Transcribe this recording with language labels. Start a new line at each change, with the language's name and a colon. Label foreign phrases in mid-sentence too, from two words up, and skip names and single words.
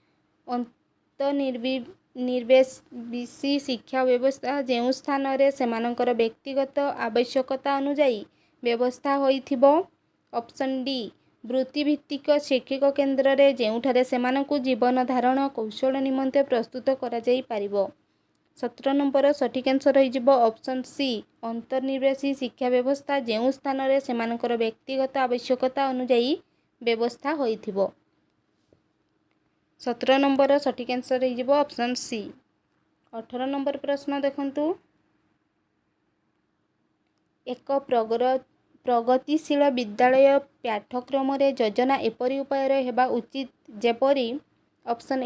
Odia: ଅନ୍ତର୍ନିବେଶୀ ଶିକ୍ଷା ବ୍ୟବସ୍ଥା ଯେଉଁ ସ୍ଥାନରେ ସେମାନଙ୍କର ବ୍ୟକ୍ତିଗତ ଆବଶ୍ୟକତା ଅନୁଯାୟୀ ବ୍ୟବସ୍ଥା ହୋଇଥିବ, ଅପସନ୍ ଡି ବୃତ୍ତିଭିତ୍ତିକ ଶୈକ୍ଷିକ କେନ୍ଦ୍ରରେ ଯେଉଁଠାରେ ସେମାନଙ୍କୁ ଜୀବନ ଧାରଣ କୌଶଳ ନିମନ୍ତେ ପ୍ରସ୍ତୁତ କରାଯାଇପାରିବ। 17 ନମ୍ବରର ସଠିକ୍ ଆନ୍ସର ହୋଇଯିବ ଅପସନ୍ ସି ଅନ୍ତର୍ନିବେଶୀ ଶିକ୍ଷା ବ୍ୟବସ୍ଥା ଯେଉଁ ସ୍ଥାନରେ ସେମାନଙ୍କର ବ୍ୟକ୍ତିଗତ ଆବଶ୍ୟକତା ଅନୁଯାୟୀ ବ୍ୟବସ୍ଥା ହୋଇଥିବ। 17 ନମ୍ବର ସଠିକ୍ ଆନ୍ସର ହୋ ଅପସନ୍ ସି। 18 ନମ୍ବର ପ୍ରଶ୍ନ ଦେଖନ୍ତୁ ଏକ ପ୍ରଗତିଶୀଳ ବିଦ୍ୟାଳୟ ପାଠ୍ୟକ୍ରମ ଯୋଜନା ଏପରି ଉପାୟ ହେବା ଉଚିତ ଯେପରି ଅପସନ୍